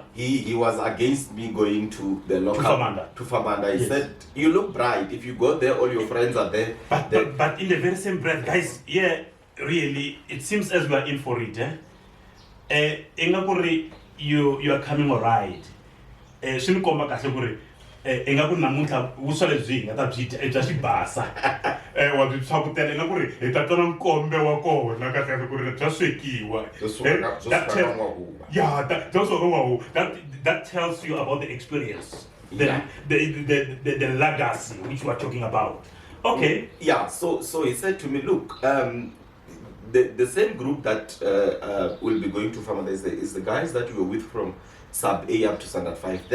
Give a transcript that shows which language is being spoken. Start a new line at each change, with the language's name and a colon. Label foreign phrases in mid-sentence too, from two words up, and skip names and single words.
English: He was against me going to the local To Famanda. He Yes. said, "You look bright. If you go there, all your friends are there." But in the very same breath, guys, really, it seems as we are in for it, engakuri you are coming alright.
Tsonga: Swi komba kahle ku ri engaku namuntlha vuswa lebyi hi nga ta byi dya i bya xibasa wa byi swakutela engaku ri hi ta twana nkombe wa kona kahle ku ri bya swekiwa.
English: That tells you about the experience, the legacy which we are talking about. Okay. Yeah. So he said to me, look, the same group that will be going to Famada is the guys that you were with from sub A up to standard 5.